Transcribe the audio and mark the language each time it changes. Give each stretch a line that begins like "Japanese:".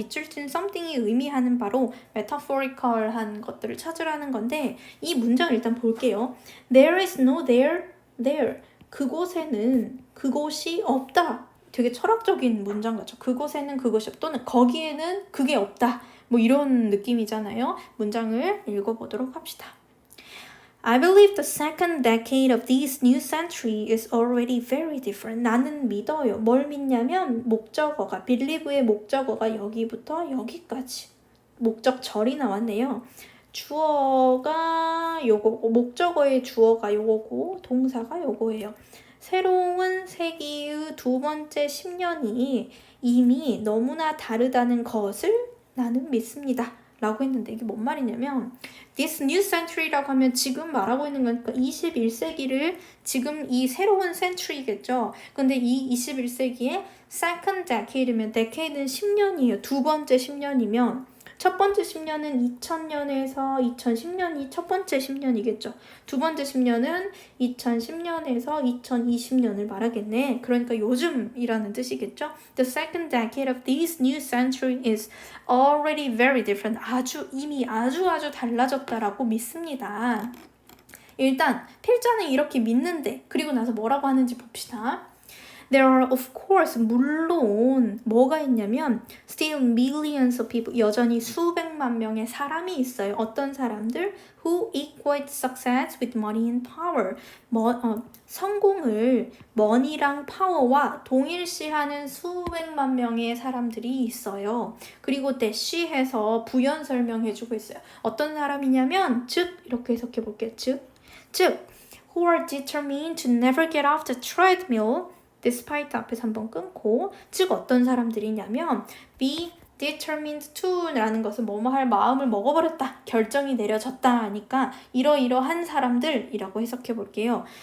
Korean: 밑줄 친 something이 의미하는 바로 metaphorical한 것들을 찾으라는 건데 이 문장을 일단 볼게요.
English: There is no there.
Korean: 그곳에는 그곳이 없다. 되게 철학적인 문장 같죠. 그곳에는 그것이 없다. 또는 거기에는 그게 없다. 뭐 이런 느낌이잖아요. 문장을 읽어보도록 합시다.
English: I believe the second decade of this new century is already very different.
Korean: 나는 믿어요. 뭘 믿냐면 목적어가, believe의 목적어가 여기부터 여기까지. 목적절이 나왔네요. 주어가 요거고, 목적어의 주어가 요거고, 동사가 요거예요. 새로운 세기의 두 번째 10년이 이미 너무나 다르다는 것을 나는 믿습니다. 라고 했는데 이게 뭔 말이냐면
English: This new century
Korean: 라고 하면 지금 말하고 있는 거니까 21세기를 지금 이 새로운 century겠죠. 근데 이 21세기의 second decade면 decade는 10년이에요. 두 번째 10년이면 첫 번째 10년은 2000년에서 2010년이 첫 번째 10년이겠죠. 두 번째 10년은 2010년에서 2020년을 말하겠네. 그러니까 요즘이라는 뜻이겠죠.
English: The second decade of this new century is already very different.
Korean: 이미 아주 달라졌다라고 믿습니다. 일단 필자는 이렇게 믿는데 그리고 나서 뭐라고 하는지 봅시다.
English: There are of course
Korean: 물론 뭐가 있냐면
English: still millions of people
Korean: 여전히 수백만 명의 사람이 있어요. 어떤 사람들?
English: Who equate success with money and power.
Korean: 성공을 money랑 power와 동일시하는 수백만 명의 사람들이 있어요. 대시해서 부연 설명해주고 있어요. 어떤 사람이냐면 즉 이렇게 해석해 볼게요. 즉
English: who are determined to never get off the treadmill despite
Korean: 앞에서 한번 끊고 즉 어떤 사람들이냐면 be determined to 라는 것은 뭐뭐 할 마음을 먹어버렸다 결정이 내려졌다 하니까 이러이러한 사람들이라고 해석해 볼게요.